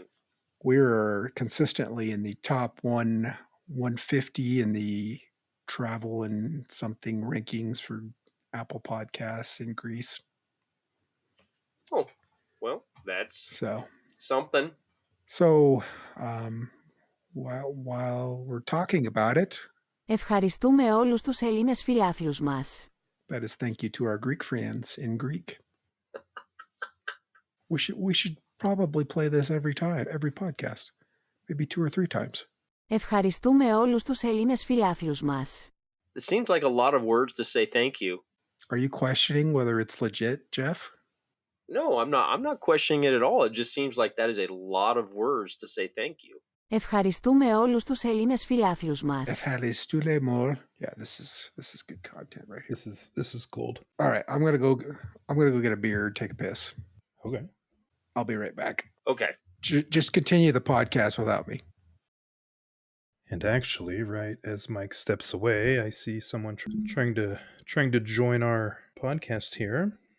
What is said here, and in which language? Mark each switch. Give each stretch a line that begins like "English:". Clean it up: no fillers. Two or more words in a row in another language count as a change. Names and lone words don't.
English: We're consistently in the top 150 in the travel and something rankings for Apple Podcasts in Greece. Oh, well, that's So something. So, while we're talking about it,
Greek: Ευχαριστούμε όλους τους Έλληνες φιλάθλους μας.
English: that is thank you to our Greek friends in Greek. We should probably play this every podcast, maybe 2 or 3 times.
Greek: Ευχαριστούμε όλους τους Έλληνες φιλάθλους μας.
English: It seems like a lot of words to say thank you. Are you questioning whether it's legit, Geoff? No, I'm not. I'm not questioning it at all. It just seems like that is a lot of words to say thank you.
Greek: Ευχαριστούμε όλους τους Έλληνες φιλάθλους μας. Ευχαριστούμε more.
English: Yeah, this is good content right here. This is gold. All right, I'm gonna go get a beer, take a piss. Okay. I'll be right back. Okay. Just continue the podcast without me. And actually, right as Mike steps away, I see someone trying to join our podcast here.